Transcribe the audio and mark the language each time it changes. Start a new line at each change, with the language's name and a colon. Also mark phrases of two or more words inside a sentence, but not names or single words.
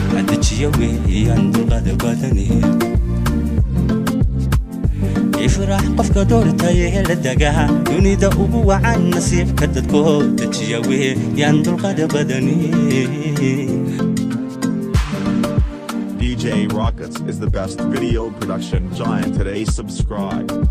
Somali: Dejiya weeyaan dulqaad badani. Ifraax qofka doortay ee la dagaa, dunida ugu wacan nasiibka dadku dejiya weeyaan dulqaad badani.
English: D J Rockets is the best video production giant. Today subscribe.